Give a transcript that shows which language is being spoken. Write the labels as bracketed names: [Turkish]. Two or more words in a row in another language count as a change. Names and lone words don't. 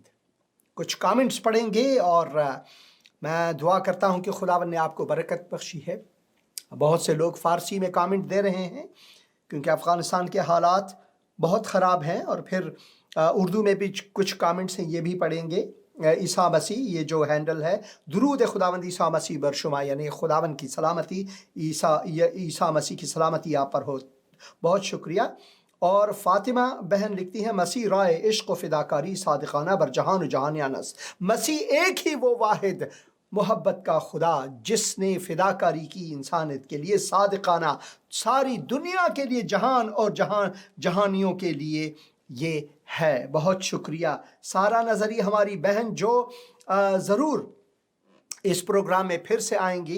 [Urdu] کچھ کامنٹس پڑھیں گے اور میں دعا کرتا ہوں کہ خداوند نے آپ کو برکت بخشی ہے۔ بہت سے لوگ فارسی میں کامنٹ دے رہے ہیں کیونکہ افغانستان کے حالات بہت خراب ہیں، اور پھر اردو میں بھی کچھ کامنٹس ہیں، یہ بھی پڑھیں گے۔ عیسیٰ مسیح، یہ جو ہینڈل ہے، [Persian] درود خداوند عیسیٰ مسیح بر شما، [Urdu] یعنی خداوند کی سلامتی، عیسیٰ مسیح کی سلامتی آپ پر ہو۔ بہت شکریہ۔ اور فاطمہ بہن لکھتی ہیں، [Persian] مسیح رائے عشق و فداکاری صادقانہ بر جہان و جہانیانس، [Urdu] مسیح ایک ہی وہ واحد محبت کا خدا جس نے فداکاری کی انسانیت کے لیے، صادقانہ ساری دنیا کے لیے، جہان اور جہانیوں کے لیے یہ ہے۔ بہت شکریہ سارا نظری ہماری بہن، جو ضرور اس پروگرام میں پھر سے آئیں گی۔